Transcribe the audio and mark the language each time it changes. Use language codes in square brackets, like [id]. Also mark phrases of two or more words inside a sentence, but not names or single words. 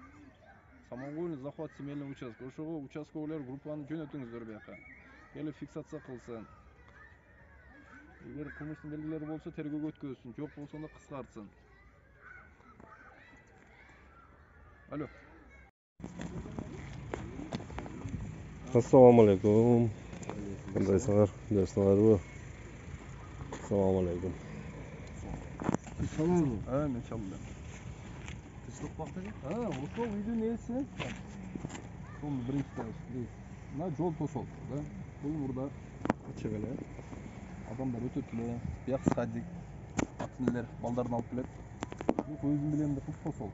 [ru] Самовольный захват земельного участка. [ky] Ошого участковыйлар группаны жөнөтүңүздөр бияка. Келип фиксация кылсын. Эгер кылмыштын белгилери болсо тергөөгө өткөзсүн, жок болсо да кыскартсын. Алло. [uz] Assalomu alaykum. Qandaysizlar? Yaxshilarmi? Assalomu alaykum. [ky] Салам. Мен чалдым. Тишток бактыгы? Ошол үйдүн ээси. Сонун биринчи этаж. Мына жол тосолуп, да. Бул мурда ачык эле. Адамдар өтөт эле. Бияк садик. Ата-аналар балдарын алып келет. Бул өзүм билем деп тосолуп.